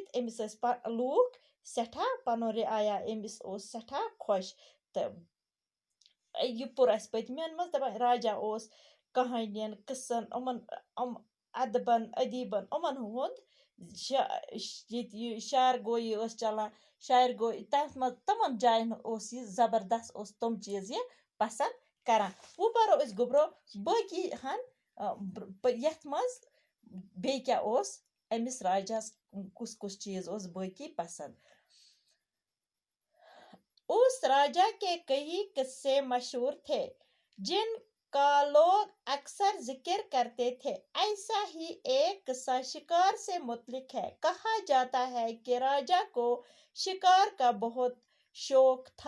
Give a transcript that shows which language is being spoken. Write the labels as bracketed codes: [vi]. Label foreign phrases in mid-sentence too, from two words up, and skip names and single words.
[ks] अमिस ٲسۍ लूक सठा पनुन रिआया अमिस ओस सठा खुश तो ये पोर अस पतमेन मज दपान राजा ओस कहानियन किस्सन अदबन अदीबन अमन हुंद शार गोई चलान शायर गोई तथ मज तमन जायन ओस ये जबरदस्त ओस तम चीज ये पसंद करान। वो परो अस गुब्रो बाकी हन यथ मज बे क्या ओस अमिस राजास कुस कुस चीज ओस बाकी पसंद। [hi] उस राजा के कई किस्से मशहूर थे जिनका लोग अक्सर जिक्र करते थे। ऐसा ही एक किस्सा शिकार से मुतलिक है। कहा जाता है कि राजा को शिकार का बहुत शौक था।